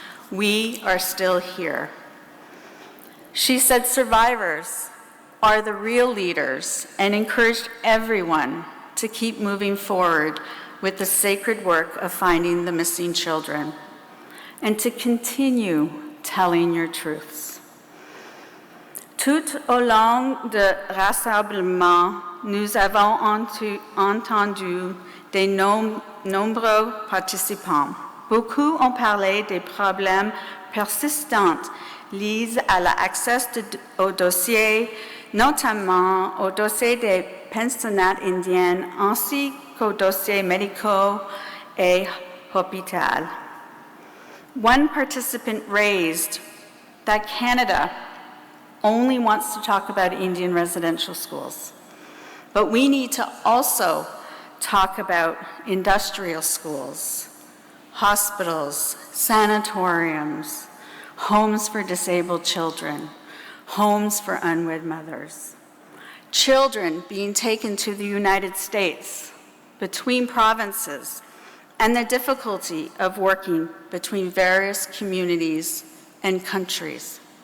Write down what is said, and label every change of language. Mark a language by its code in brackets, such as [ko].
[en] We are still here." She said survivors are the real leaders and encouraged everyone to keep moving forward with the sacred work of finding the missing children and to continue telling your truths. [fr] Tout au long de rassemblement, nous avons entendu des nombreux participants. Beaucoup ont parlé des problèmes persistante liées à l'accès aux dossiers, notamment au dossier des pensionnats indiens ainsi qu'aux dossiers médicaux et hôpital. [en] One participant raised that Canada only wants to talk about Indian residential schools, but we need to also talk about industrial schools, hospitals, sanatoriums, homes for disabled children, homes for unwed mothers, children being taken to the United States between provinces, and the difficulty of working between various communities and countries.